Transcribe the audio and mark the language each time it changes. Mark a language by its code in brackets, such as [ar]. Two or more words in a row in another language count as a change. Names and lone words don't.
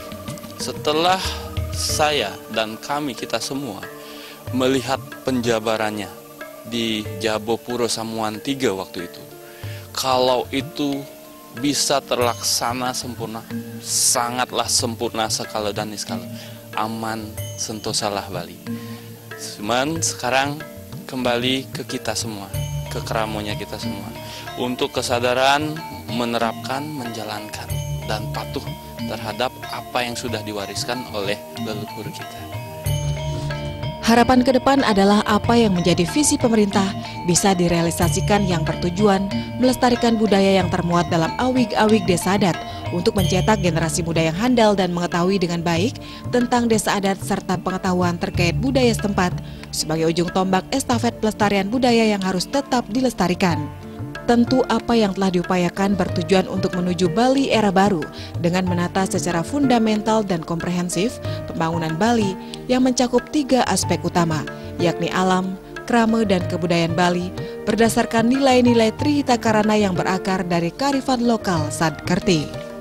[id] Setelah saya dan kita semua melihat penjabarannya di Jabopuro Samuan 3 waktu itu, kalau itu bisa terlaksana sempurna, sangatlah sempurna sekala dan niskala, aman sentosalah Bali. Cuman sekarang kembali ke kita semua, ke keramonya kita semua, untuk kesadaran menerapkan, menjalankan, dan patuh terhadap apa yang sudah diwariskan oleh leluhur kita. Harapan ke depan adalah apa yang menjadi visi pemerintah bisa direalisasikan yang bertujuan melestarikan budaya yang termuat dalam awig-awig desa adat untuk mencetak generasi muda yang handal dan mengetahui dengan baik tentang desa adat serta pengetahuan terkait budaya setempat sebagai ujung tombak estafet pelestarian budaya yang harus tetap dilestarikan. Tentu apa yang telah diupayakan bertujuan untuk menuju Bali era baru dengan menata secara fundamental dan komprehensif pembangunan Bali yang mencakup 3 aspek utama, yakni alam, krama, dan kebudayaan Bali berdasarkan nilai-nilai Trihita Karana yang berakar dari kearifan lokal Satkerti.